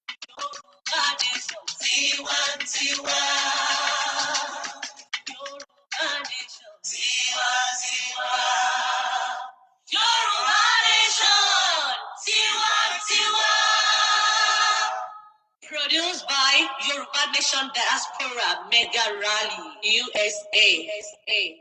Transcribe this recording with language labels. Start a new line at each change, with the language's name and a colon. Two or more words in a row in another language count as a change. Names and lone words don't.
Yoruba: Yorùbá nation, tiwantiwa. Yorùbá nation, tiwantiwa. Yorùbá nation, tiwantiwa.
English: Produced by Yoruba Nation Diaspora Mega Rally, U S A.